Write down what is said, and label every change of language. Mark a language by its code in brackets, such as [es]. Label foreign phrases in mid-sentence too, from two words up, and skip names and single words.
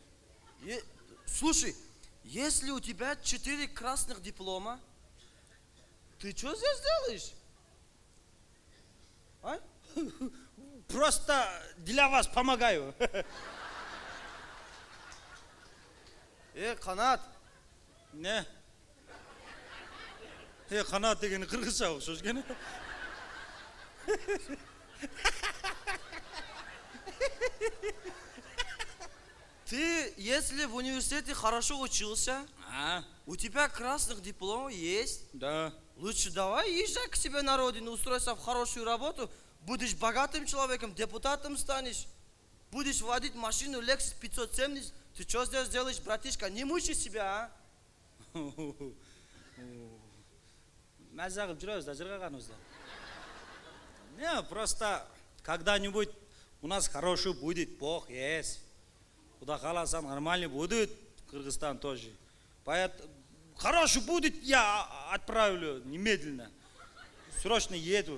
[ru] Слушай, если у тебя 4 красных диплома, ты что здесь делаешь? А? Просто для вас помогаю. Канат, Не. [kk] Қанат деген қырғызша ұқсас екен. [ru] ты, если в университете хорошо учился, у тебя красных дипломов есть, Да. лучше давай езжай к себе на родину, устройся в хорошую работу, будешь богатым человеком, депутатом станешь, будешь водить машину Lexus 570. Ты что здесь делаешь, братишка? Не мучай себя, а? [kk] Мәза қылып жүрміз да жырғағанымызда. [ru] Не, просто когда-нибудь у нас хороший будет, Бог есть. Куда халасан нормальный будет, Кыргызстан тоже. Поэтому хороший будет, я отправлю немедленно. Срочно еду.